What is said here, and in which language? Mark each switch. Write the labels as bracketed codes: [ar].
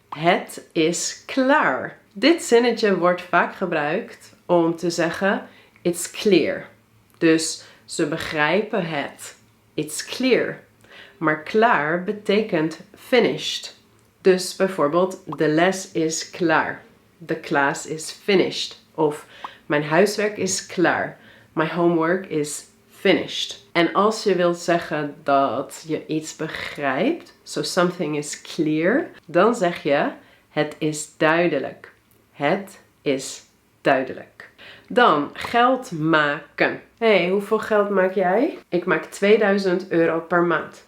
[nl] Het is klaar. Dit zinnetje wordt vaak gebruikt om te zeggen [en] it's clear. [nl] Dus ze begrijpen het. [en] It's clear. [nl] Maar klaar betekent finished. Dus bijvoorbeeld de les is klaar. [en] The class is finished. [nl] Of mijn huiswerk is klaar. [en] My homework is finished. [nl] En als je wilt zeggen dat je iets begrijpt, [en] so something is clear, [nl] dan zeg je het is duidelijk. Het is duidelijk. Dan geld maken. Hey, hoeveel geld maak jij? Ik maak 2000 euro per maand.